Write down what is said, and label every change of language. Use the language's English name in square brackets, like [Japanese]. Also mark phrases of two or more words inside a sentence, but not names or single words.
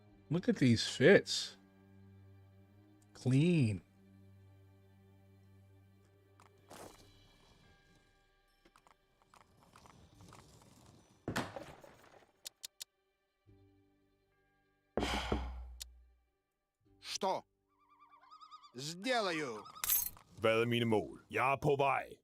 [English] Look at these fits. Clean. [Russian] Что? Сделаю. [Danish] Hvad er mine mål? Jeg er på vej.